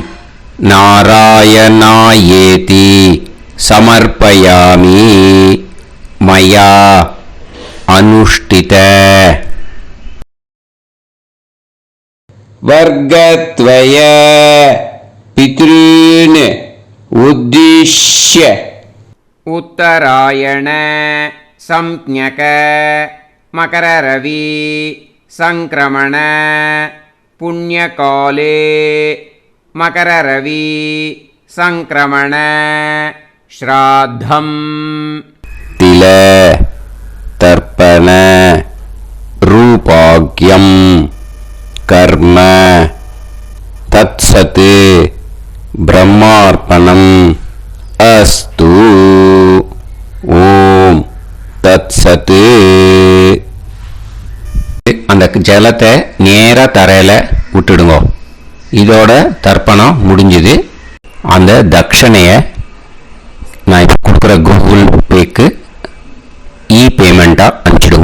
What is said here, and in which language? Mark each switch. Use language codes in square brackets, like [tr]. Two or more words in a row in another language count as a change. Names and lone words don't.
[sa] नारायणायेति समर्पयामि मया अनुष्ठित वर्गद्वय पितॄन् उद्दिश्य उत्तरायण संज्ञक मकररवि संक्रमण पुण्यकाले मकररवि संक्रमण श्राद्धम् तिल तर्पण रूपाग्यं कर्म तत्सत् ब्रह्मार्पणम् अस्तु. ॐ तत्सत्. [ta] அந்த ஜலத்தை நேராக தரையில் விட்டுடுங்க. இதோட தர்ப்பணம் முடிஞ்சுது. அந்த தட்சணையை நான் இப்போ கொடுக்குற கூகுள் பேக்கு பேமெண்ட்டாக அனுப்பிச்சிடுங்க.